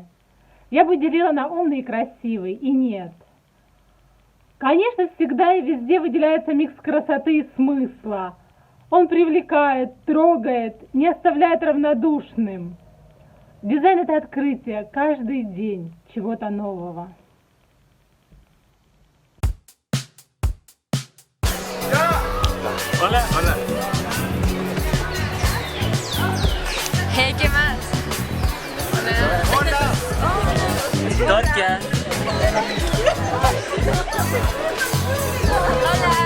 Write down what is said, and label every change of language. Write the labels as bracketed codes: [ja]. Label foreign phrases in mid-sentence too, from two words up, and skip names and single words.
[ru] Я бы делила на умный и красивый, и нет. Конечно, всегда и везде выделяется микс красоты и смысла. Он привлекает, трогает, не оставляет равнодушным. Дизайн — это открытие каждый день чего-то нового. [es] Hola, hola. Hey, ¿qué más? Hola. Torcha. Hola.